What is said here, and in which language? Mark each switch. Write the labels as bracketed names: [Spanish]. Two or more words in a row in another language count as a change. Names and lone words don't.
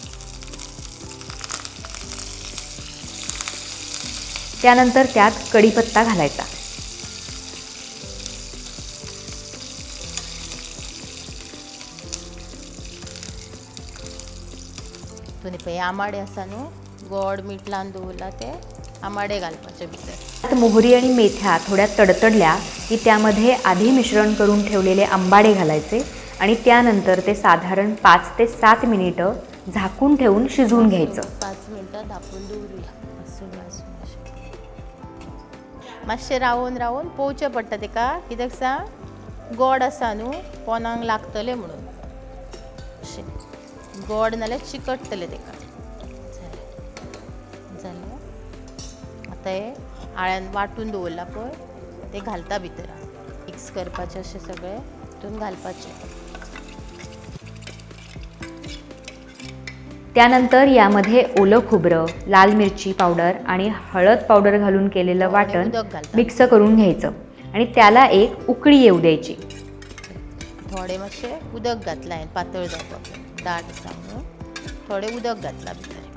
[Marathi] त्यानंतर त्यात कढीपत्ता घालायचा. [Konkani] तुम्ही आंबाडे आसा न्हू, गोड मीठ लावन दवरला ते आंबाडे घालपाचे भितर. [Marathi] त्यात मोहरी आणि मेथ्या थोड्या तडतडल्या की त्यामध्ये आधी मिश्रण करून ठेवलेले आंबाडे घालायचे आणि त्यानंतर ते साधारण 5 ते 7 मिनिटं झाकून ठेवून शिजवून घ्यायचं. [Konkani] 5 मिनिटं झाकून दवरूया. मातशें रावून रावून पोवचें पडटा तेका, कित्याक सांग गोड आसा न्हू, पोनाक लागतले म्हणून. अशें गोड नाल्यार चिकटतले तेका. जालें. आतां हे आळ्यान वाटून दवरला पळय ते घालता भितर. मिक्स करपाचें अशें सगळें तितून घालपाचें. [Marathi] त्यानंतर यामध्ये ओलं खोबरं, लाल मिरची पावडर आणि हळद पावडर घालून केलेलं वाटण मिक्स करून घ्यायचं आणि त्याला एक उकळी येऊ द्यायची. [Konkani] थोडे मातशे उदक घातला हांवें, पातळ जावपाक दाट आसा म्हणून थोडे उदक घातला भितर.